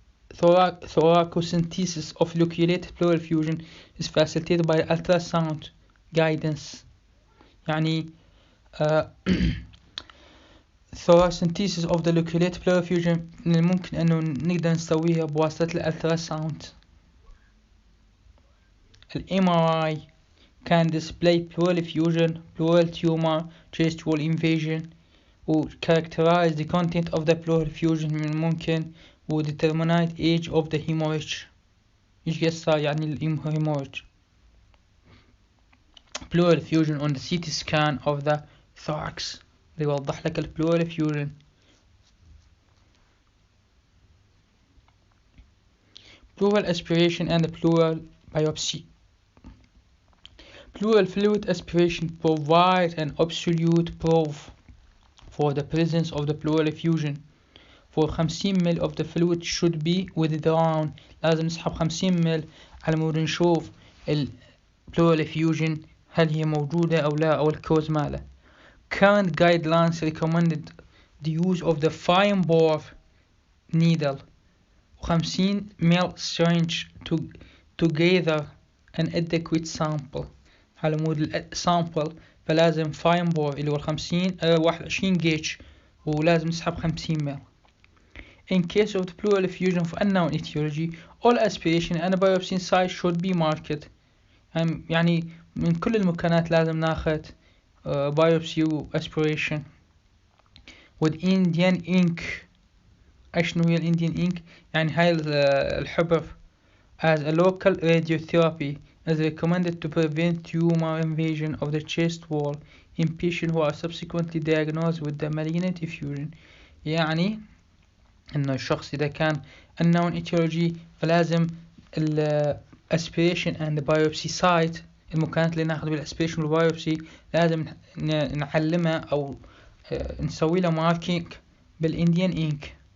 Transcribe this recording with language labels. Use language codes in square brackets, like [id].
[en] Thoracentesis of loculated pleural effusion is facilitated by ultrasound guidance. [ar] يعني [en] thoracentesis of the loculated pleural effusion [ar] من الممكن أنه نقدر نسويها بواسطة الالتراساوند. [en] ال MRI can display pleural effusion, pleural tumor, chest wall invasion و characterize the content of the pleural effusion [ar] من الممكن [en] و determinate age of the hemorrhage. [ar] إيش قصة يعني الهemorrhage. [en] pleural effusion on the CT scan of the thorax [ar] يوضح لك [en] pleural effusion. pleural aspiration and pleural biopsy. Pleural fluid aspiration provides an absolute proof for the presence of the pleural effusion. For 50 ml of the fluid should be withdrawn. [ar] لازم نسحب 50 مل على مود نشوف ال pleural effusion هل هي موجودة أو لا أو الكوز ماله. [en] Current guidelines recommended the use of the fine bore needle 50 ml syringe to gather an adequate sample. [ar] على مود sample فلازم fine bore اللي هو 21 جيج ولازم نسحب 50 مل. [en] In case of the pleural effusion of unknown etiology, all aspiration and biopsy site should be marked. [ar] يعني من كل المكانات لازم ناخذ biopsy و aspiration. [en] with Indian ink. [ar] شنو هي [en] Indian ink؟ [ar] يعني هاي الحبر [en] as a local radiotherapy is recommended to prevent tumor invasion of the chest wall in patients who are subsequently diagnosed with the malignant effusion. [ar] يعني انه الشخص اذا كان [en] unknown etiology [ar] فلازم [en] aspiration and biopsy site [ar] المكانات اللي ناخذ بالaspiration والbiopsy لازم نعلمها او نسوي له marking بالIndian ink.